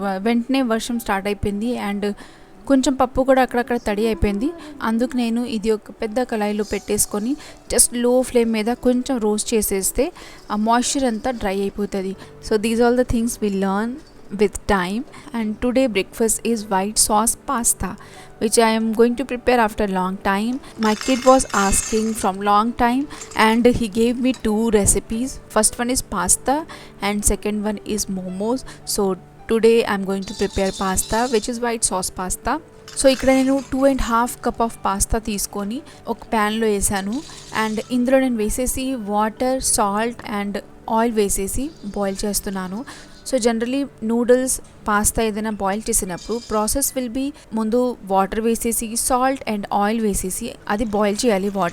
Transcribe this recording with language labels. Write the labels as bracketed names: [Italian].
[Telugu] వెంటనే వర్షం స్టార్ట్ అయిపోయింది అండ్ కొంచెం పప్పు కూడా అక్కడక్కడ తడి అయిపోయింది. అందుకు నేను ఇది ఒక పెద్ద కళాయిలో పెట్టేసుకొని జస్ట్ లో ఫ్లేమ్ మీద కొంచెం రోస్ట్ చేసేస్తే ఆ మాయిశ్చర్ అంతా డ్రై అయిపోతుంది. [English] So these all the things we learn with time. And today breakfast is white sauce pasta which I am going to prepare after long time. My kid was asking from long time and he gave me two recipes. First one is pasta and second one is momos. So today I'm going to prepare pasta which is white sauce pasta. [Telugu] So ఇక్కడ నేను 2.5 cup of pasta తీసుకొని ఒక ప్యాన్లో వేసాను. And ఇందులో నేను వేసేసి water, salt and oil వేసేసి బాయిల్ చేస్తున్నాను. సో జనరలీ నూడిల్స్, పాస్తా ఏదైనా బాయిల్ చేసినప్పుడు [English] process will be [Telugu] ముందు వాటర్ వేసేసి సాల్ట్ అండ్ ఆయిల్ వేసేసి అది బాయిల్ చేయాలి.